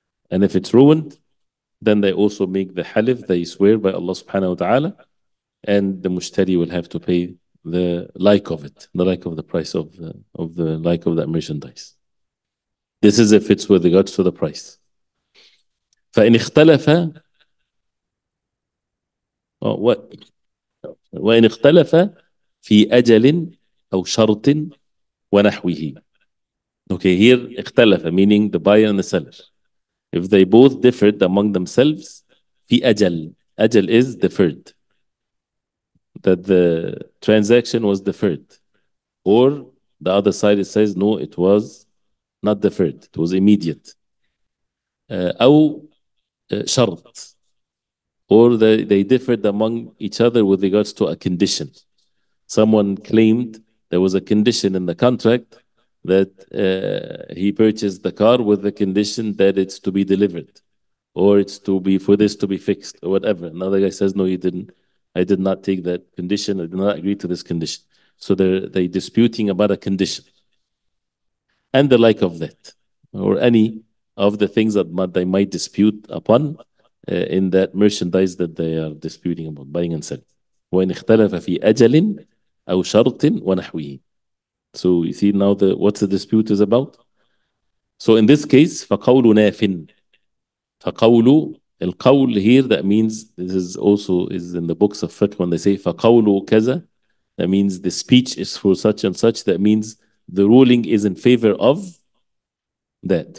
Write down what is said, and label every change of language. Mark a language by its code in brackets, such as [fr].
[en] And if it's ruined, then they also make the halif, they swear by Allah subhanahu wa ta'ala, and the mushtari will have to pay the like of it, the like of the price of the like of that merchandise. This is if it's with regards to the price. [ar] فإن اختلف وإن اختلف في أجل أو شرط ونحوه. [en] Okay, here اختلف, meaning the buyer and the seller. If they both differed among themselves, في أجل. أجل is deferred, that the transaction was deferred. Or the other side, it says, no, it was not deferred, it was immediate. [ar] أو شرط. [en] Or they differed among each other with regards to a condition. Someone claimed there was a condition in the contract that he purchased the car with the condition that it's to be delivered, or it's to be for this to be fixed, or whatever. Another guy says, no, you didn't. I did not take that condition. I did not agree to this condition. So they disputing about a condition, and the like of that, or any of the things that they might dispute upon in that merchandise that they are disputing about, buying and selling. [ar] وإن اختلف في أجل أو شرط ونحوه. [en] So you see now what's the dispute is about. So in this case, [ar] فقول ناف. فقول, القول [en] here, that means this is also is in the books of fiqh when they say [ar] فقول كذا, [en] that means the speech is for such and such, that means the ruling is in favor of that.